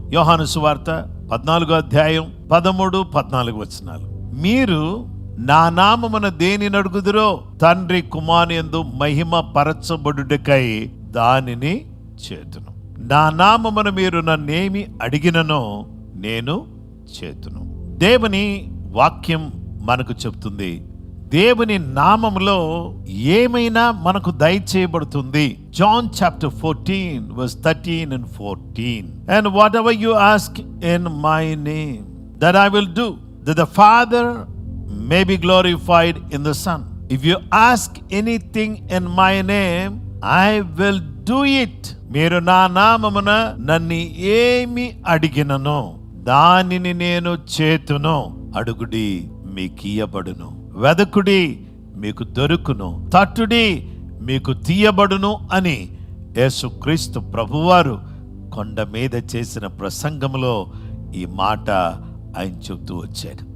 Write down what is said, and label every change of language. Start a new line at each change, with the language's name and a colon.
Telugu: యోహాను సువార్త 14:13-14 మీరు నా నామమున దేని నడుగుదురో తండ్రి కుమారుని యందు మహిమ పరచబడుటకై దానిని చేతును. నా నామమున మీరు నన్నేమి అడిగిననో నేను చేతును. దేవుని వాక్యం మనకు చెప్తుంది, దేవుని నామములో ఏమైనా మనకు దయచేయబడుతుంది.
English: John 14:13 And whatever you ask in my name, that I will do, that the Father may be glorified in the Son. If you ask anything in my name, I will do it.
Telugu: మీరు నా నామమున నన్ను ఏమి అడిగిననో దానిని నేను చేతును. అడుగుడి మీకియ్యబడును, వెదకుడి మీకు దొరుకును, తట్టుడి మీకు తీయబడును అని యేసుక్రీస్తు ప్రభువారు కొండ మీద చేసిన ప్రసంగంలో ఈ మాట ఆయన చెబుతూ వచ్చాడు.